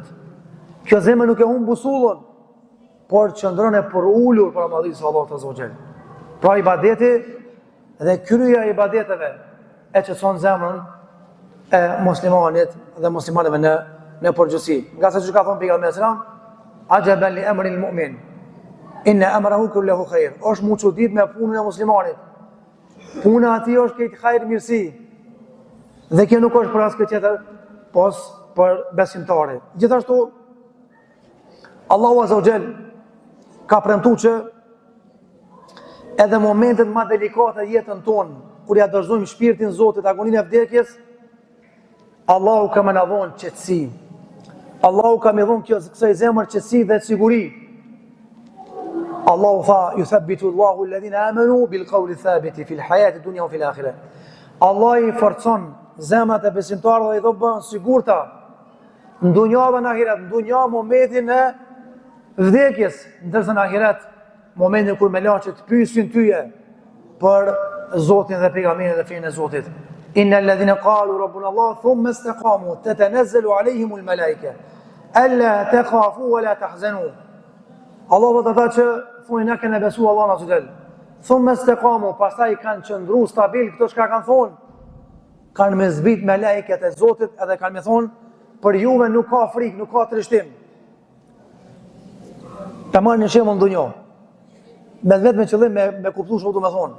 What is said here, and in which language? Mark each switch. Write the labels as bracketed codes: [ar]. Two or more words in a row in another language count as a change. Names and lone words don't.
[sq] Kjo zemër nuk e humb busullën, por qëndron e përulur për madhërisë së Allahut [ar] عز وجل. [sq] Pra ibadeti dhe kryerja e ibadeteve e qetëson zemrën e muslimanit dhe muslimanëve në përgjithësi. Nga se që ka thonë pejgamberi [ar] صلى الله عليه وسلم, عجبا لأمر المؤمن إن أمره كله خير. [sq] Është më çudit me punën e muslimanit. Puna e tij është këtë hajër mirësi. Dhe kjo nuk është për asgjë tjetër, pos për besimtarin. Gjithashtu, Allahu [ar] عز وجل [sq] ka premtuar që edhe momentet më delikate jetën tonë, kur ja dorëzojmë shpirtin Zotit, agoninë e vdekjes, Allahu ka më na dhënë qetësi. Allahu ka më dhënë kësaj zemër qetësi dhe siguri. [ar] Allahu tha: "يثبت الله الذين آمنوا بالقول الثابت في الحياة الدنيا وفي الآخرة." [sq] Allah i forcon zemrat e besimtarëve dhe i do bën sigurta në dunja dhe në ahiret. Në dunja momentin e vdekjes, ndërsa në ahiret momentin kur me laçet pyesin tyje për Zotin dhe pejgamberin dhe fenë e Zotit. [ar] إن الذين قالوا ربنا الله ثم استقاموا تتنزل عليهم الملائكة ألا تخافوا ولا تحزنوا. [sq] Allah do të thotë që thonë na kanë besuar Allahun [ar] عز وجل. ثم استقاموا, [sq] pastaj kanë qëndruar stabil këto çka kanë thonë. Kanë me zbrit me lajket e Zotit edhe kanë me thonë për juve nuk ka frikë, nuk ka trishtim. Ta marrë një shembull në dunjë. Me vetë me qëllim me kuptu shumë du me thonë.